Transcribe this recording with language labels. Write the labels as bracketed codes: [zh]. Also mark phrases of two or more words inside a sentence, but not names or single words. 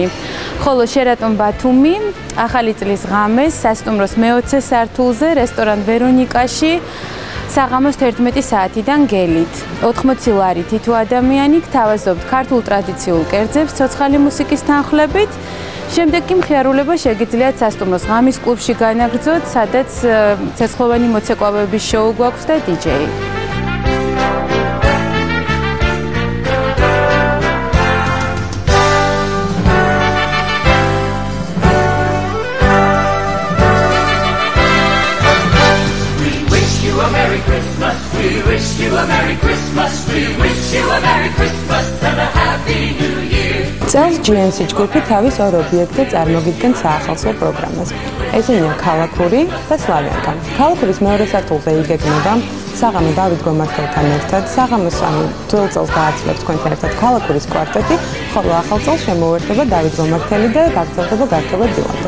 [ka] ხოლო Sheraton ბათუმი ახალი წლის ღამეს სასტუმროს მე-20 სართულზე რესტორან ვერონიკაში საღამოს 11 საათიდან გელით. 80 ლარი თითო ადამიანი გთავაზობთ ქართულ ტრადიციულ კერძებს ცოცხალი მუსიკის თანხლებით. შემდეგ კი მხიარულება შეგიძლიათ სასტუმროს ღამის კლუბში განაგრძოთ, სადაც ცეცხლოვანი მოცეკვავების შოუ გვაქვს და დიჯეი. [en] We wish you a Merry Christmas. We wish you a Merry Christmas and a Happy New Year. [ka] წელს GNC ჯგუფი თავის ორ ობიექტზე წარმოგიდგენს საახალწლო პროგრამას. ესენია ქალაქური და სლავიანკა. ქალაქურის მეორე სართულზე იგეგმება საღამო დავით გომართელთან ერთად, საღამოს ძველ წელს გააცვლებს თქვენთან ერთად ქალაქურის კვარტეტი, ხოლო ახალ წელს შემოუერთდება დავით გომართელი და გაგრძელდება გართობა დილამდე.